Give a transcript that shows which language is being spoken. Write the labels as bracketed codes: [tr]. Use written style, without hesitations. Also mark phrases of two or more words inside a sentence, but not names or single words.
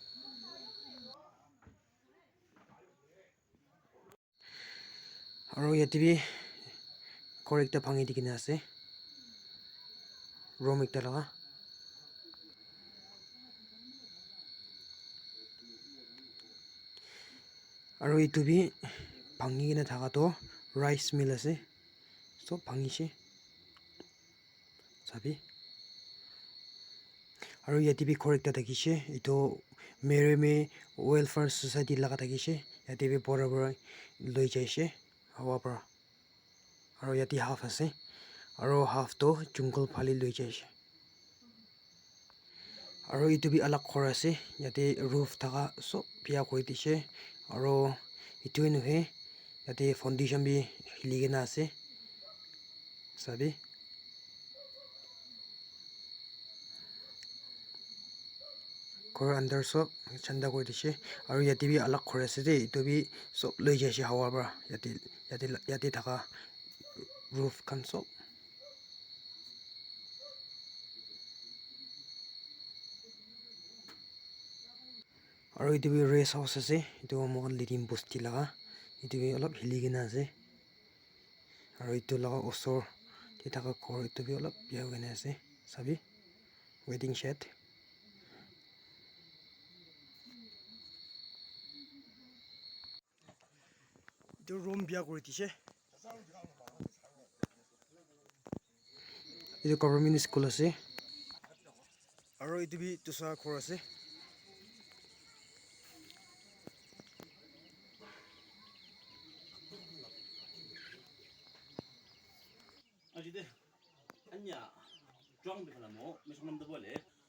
[nag] aro yate bi ghor ekta bhangi dikena ase room ekta laga aro itu bi bhangi kena thaka to [en] rice mill [nag] ase sob bhangise sabi aro yate bi ghor ekta thakishe itu mereme [en] welfare society [nag] laga thakishe yate bi bora bora loi jaise hawa pra aro yate half ase aro half to jungle phale loi jaise aro itu bi alak ghor ase yate roof thaka sob bia koi dise aro itu nahe yate foundation bi hili kena ase sabi ghor under sob chanda koi dise aro yate bi alak ghor ase de itu bi sob loi jaise hawa pra yate thaka roof khan sob aro itu bi [en] rest house [nag] ase itu mohan lidim bosti laga itu bi olop hili kena ase aro itu laga osor te thaka ghor itu bi olop bia kena ase sabi [en] waiting shed [nag] itu room bia kuri dise itu [en] government school [nag] ase aro itu bi tusa ghor ase Ajide anya juang de khala mo misonam de bole